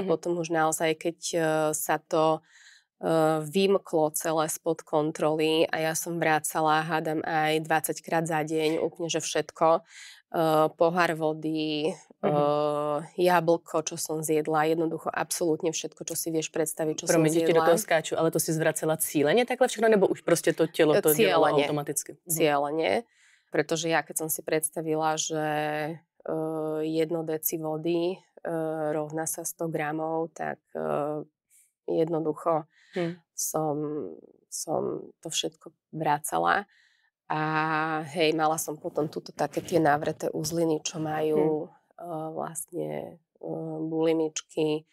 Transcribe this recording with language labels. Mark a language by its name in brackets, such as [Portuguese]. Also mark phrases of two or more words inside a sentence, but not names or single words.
[Slovak] Potom už naozaj, keď sa to vymklo celé spod kontroly a ja som vracala, hádam aj 20 krát za deň, úplne, že všetko. Pohár vody, jablko, čo som zjedla, jednoducho absolútne všetko, čo si vieš predstaviť, čo som zjedla. [Czech] Promiň, do toho skáču, ale to si zvracela cíleně takhle všechno, nebo už prostě to tělo to dělalo automaticky? Cíleně, [Slovak] pretože ja keď som si predstavila, že 1 deci vody rovná sa 100 gramov, tak jednoducho som to všetko vracala. A hej, mala som potom tuto také tie navreté uzliny, čo majú vlastne bulimičky.